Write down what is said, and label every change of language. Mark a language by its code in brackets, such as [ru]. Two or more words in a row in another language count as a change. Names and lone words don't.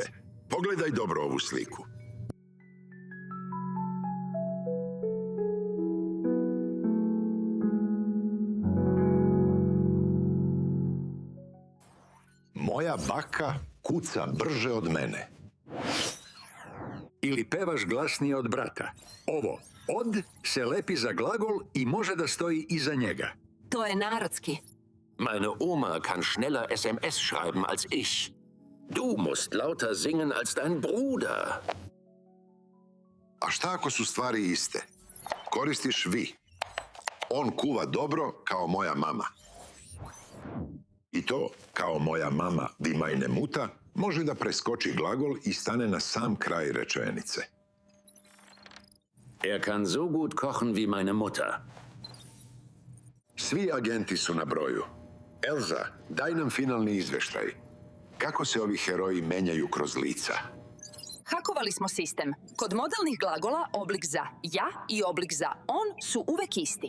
[sr] Pogledaj dobro ovu sliku. Moja baka kuca brže od mene. Ili pevaš glasnije od brata. Ovo od se lepi za glagol i može da stoji iza njega. To je narodski. [de] Meine Oma kann schneller SMS schreiben als ich. Du musst lauter singen als dein Bruder. [sr] A šta ako su stvari iste? Koristiš vi. On kuva dobro kao moja mama. I to, kao moja mama [de] vi meine Mutter, [sr] može da preskoči glagol i stane na sam kraj rečenice. [de] Er kann so gut kochen wie meine Mutter. [sr] Svi agenti su na broju. Elza, daj nam finalni izveštaj. Kako se ovi heroji menjaju kroz lica? Hakovali smo sistem. Kod modalnih glagola oblik za ja i oblik za on su uvek isti.